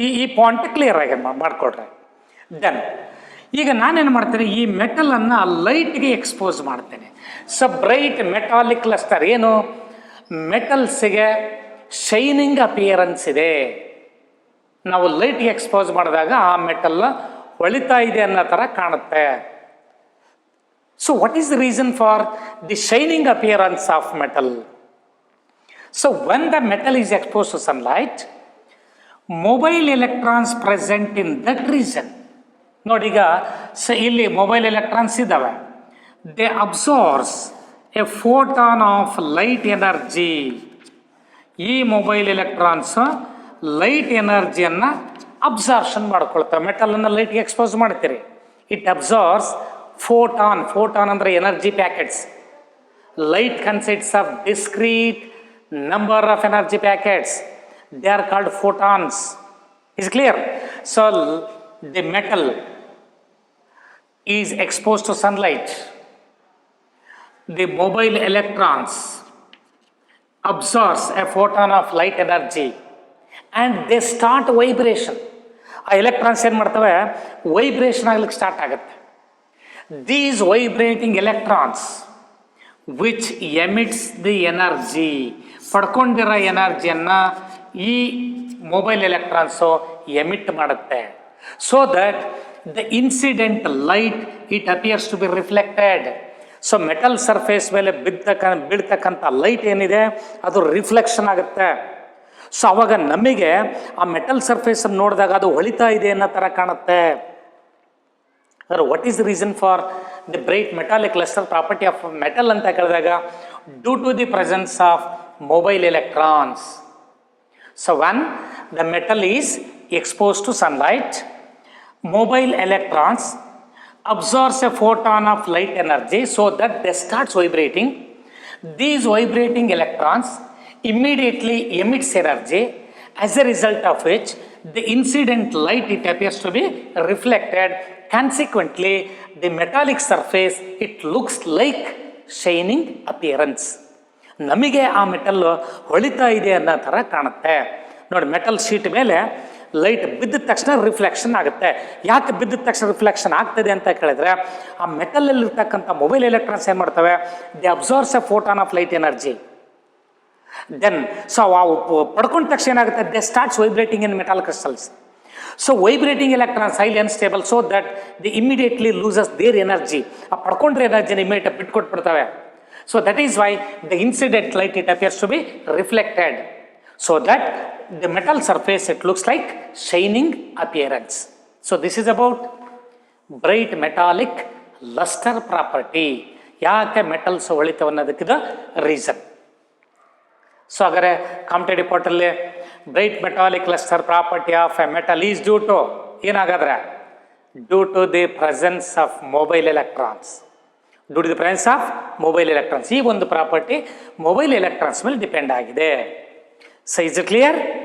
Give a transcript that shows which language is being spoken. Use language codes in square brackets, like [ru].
[kn] ಈ point clear ಆಗಿ ಮಾಡ್ಕೊಡ್ರೆ. Then ಈಗ ನಾನೇನು ಮಾಡ್ತೇನೆ, ಈ ಮೆಟಲನ್ನು ಲೈಟ್ಗೆ ಎಕ್ಸ್ಪೋಸ್ ಮಾಡ್ತೇನೆ. ಸೊ ಬ್ರೈಟ್ ಮೆಟಾಲಿಕ್ ಲಸ್ಟರ್ ಏನು? ಮೆಟಲ್ಸಿಗೆ ಶೈನಿಂಗ್ ಅಪಿಯರೆನ್ಸ್ ಇದೆ. ನಾವು ಲೈಟ್ಗೆ ಎಕ್ಸ್ಪೋಸ್ ಮಾಡಿದಾಗ ಆ ಮೆಟಲ್ ಹೊಳಿತಾ ಇದೆ ಅನ್ನೋ ಥರ ಕಾಣುತ್ತೆ. [en] So what is the reason for the shining appearance of metal? So when the metal is exposed to sunlight, mobile electrons present in that region. [kn] ನೋಡಿ ಈಗ ಇಲ್ಲಿ ಮೊಬೈಲ್ ಎಲೆಕ್ಟ್ರಾನ್ಸ್ ಇದ್ದಾವೆ. [en] They absorbs a photon of light energy. [kn] ಈ mobile electrons light ಎನರ್ಜಿಯನ್ನು ಅಬ್ಸಾರ್ಷನ್ ಮಾಡ್ಕೊಳ್ತವೆ. ಮೆಟಲನ್ನು ಲೈಟ್ಗೆ expose ಮಾಡ್ತೀರಿ, [en] it absorbs photon [kn] ಅಂದರೆ energy packets. [en] Light consists of discrete number of energy packets, they are called photons. Is clear? So the metal is exposed to sunlight. The mobile electrons absorbs a photon of light energy and they start vibration. [kn] ಆ electrons ಏನು ಮಾಡ್ತವೆ, vibration ಆಗ್ಲಿಕ್ಕೆ start ಆಗುತ್ತೆ. [en] These vibrating electrons which emits the energy, [kn] ಪಡ್ಕೊಂಡಿರೋ ಎನರ್ಜಿಯನ್ನು ಈ mobile electrons emit ಮಾಡುತ್ತೆ. [en] So that the incident light it appears to be reflected. [kn] So metal surface ಮೇಲೆ ಬೀಳ್ತಕ್ಕಂಥ light ಏನಿದೆ ಅದು ರಿಫ್ಲೆಕ್ಷನ್ ಆಗುತ್ತೆ. ಸೊ ಅವಾಗ ನಮಗೆ ಆ ಮೆಟಲ್ ಸರ್ಫೇಸನ್ನು ನೋಡಿದಾಗ ಅದು ಹೊಳಿತಾ ಇದೆ ಅನ್ನೋ ಥರ ಕಾಣುತ್ತೆ. [en] what is the reason for the bright metallic lustre property of metal [kn] ಅಂತ ಕೇಳಿದಾಗ, [en] Due to the presence of mobile electrons. So when the metal is exposed to sunlight, mobile electrons absorbs a photon of light energy so that they starts vibrating. These vibrating electrons immediately emits energy, as a result of which the incident light it appears to be reflected. Consequently, the metallic surface it looks like shining appearance. [kn] ನಮಗೆ ಆ metal ಹೊಳಿತಾ ಇದೆ ಅನ್ನೋ ಥರ ಕಾಣುತ್ತೆ. ನೋಡಿ, metal sheet ಮೇಲೆ light ಬಿದ್ದ ತಕ್ಷಣ ರಿಫ್ಲೆಕ್ಷನ್ ಆಗುತ್ತೆ. ಯಾಕೆ ಬಿದ್ದ ತಕ್ಷಣ ರಿಫ್ಲೆಕ್ಷನ್ ಆಗ್ತದೆ ಅಂತ ಕೇಳಿದ್ರೆ, ಆ ಮೆಟಲಲ್ಲಿರ್ತಕ್ಕಂಥ ಮೊಬೈಲ್ ಎಲೆಕ್ಟ್ರಾನ್ಸ್ ಏನು ಮಾಡ್ತವೆ, [en] They absorbs a photon of light energy. [kn] Then so ಅವು ಪಡ್ಕೊಂಡ ತಕ್ಷಣ ಏನಾಗುತ್ತೆ, [en] They starts vibrating in metal crystals. So vibrating electrons highly unstable, so that they immediately loses their energy. [kn] ಆ ಪಡ್ಕೊಂಡ್ರೆ ಎನರ್ಜಿನ immediate ಬಿಟ್ಕೊಟ್ಬಿಡ್ತವೆ. [en] So that is why the incident light it appears to be reflected, so that the metal surface it looks like shining appearance. So this is about bright metallic luster property. [kn] ಯಾಕೆ metals ಹೊಳಿತವೆ ಅನ್ನೋದಕ್ಕಿದ reason. So ಹಾಗಾದ್ರೆ competitive ಪಾರ್ಟಲ್ಲಿ [en] bright metallic lustre property of a metal is due to [kn] ಏನಾಗಾದ್ರೆ, [en] Due to the presence of mobile electrons. Due to the presence of mobile electrons. [kn] ಈ ಒಂದು property mobile electrons ಮೇಲೆ depend ಆಗಿದೆ. [en] So is it clear?